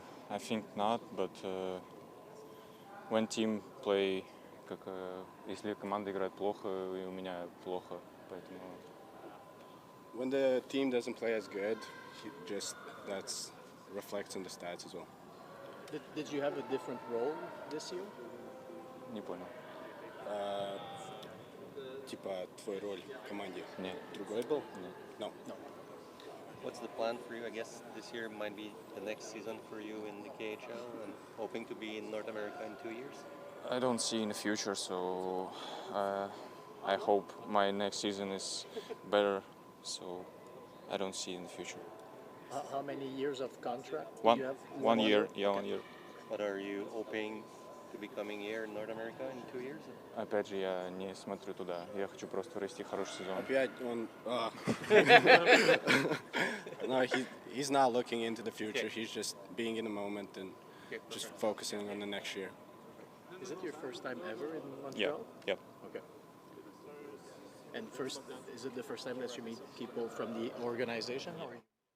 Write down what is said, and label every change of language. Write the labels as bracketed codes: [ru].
[en] I think not, but when team play, [ru] если команда играет плохо, и у меня плохо, поэтому. [en] When the team doesn't play as good, that reflects in the stats as well. Did you have a different role this year? [ru] Не понял. Типа твой роль в команде. Нет. Другой был? Нет. [en] No. What's the plan for you? I guess this year might be the next season for you in the KHL and hoping to be in North America in 2 years? I don't see in the future, so I hope my next season is better, so I don't see in the future. How many years of contract One, do you have? 1 year, yeah, 1 year. But are you hoping to be coming here in North America in 2 years? [ru] Опять же, я не смотрю туда. Я хочу просто провести хороший сезон. Опять он... [en] No, he's not looking into the future. He's just being in the moment and just focusing on the next year. Is it your first time ever in Montreal? Yeah. Okay. And is it the first time that you meet people from the organization? Or?